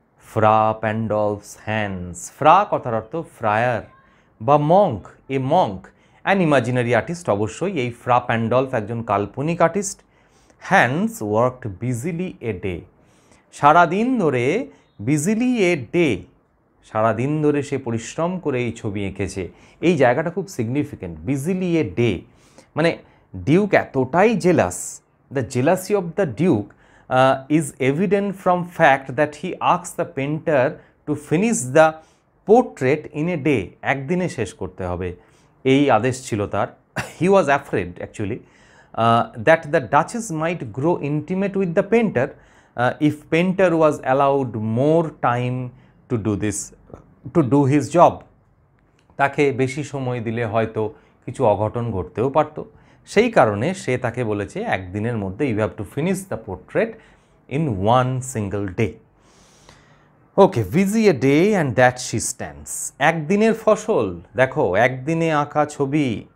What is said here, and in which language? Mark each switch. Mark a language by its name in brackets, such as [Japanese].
[Bangla] ফ্রা প্যান্ডলফস hands, ফ্রা কথার অর্থ fryer বা Monk, A Monk, [English] an imaginary artist, [Bangla] অবশ্যই এই ফ্রা প্যান্ডলফ একজন কাল্পনিক artist. [English] hands worked busily a day, [Bangla] সারাদিন ধরে, [English] busily a day, [Bangla] সারাদিন ধরে সে পরিশ্রম করে এই ছবি এঁকেছে। এই জায়গাটা খুব সিগনিফিক্যান্ট, [English] busily a day, [Bangla] মানে ডিউক এতটাই jealous. [English] the jealousy of the duke is evident from fact that he asked the painter to finish the portrait in a day, [Bangla] একদিনে শেষ করতে হবে, এই আদেশ ছিল তার। [English] he was afraid actually that the Duchess might grow intimate with the painter if painter was allowed more time to do his job. [Bangla] তাকে বেশি সময় দিলে হয়তো কিছু অঘটন ঘটতেও পারত। সেই কারণে সে তাকে বলেছে একদিনের মধ্যে [English] You have to finish the portrait in one single day. Okay, busy a day and that she stands, [Bangla] একদিনের ফসল, দেখো একদিনে আঁকা ছবি।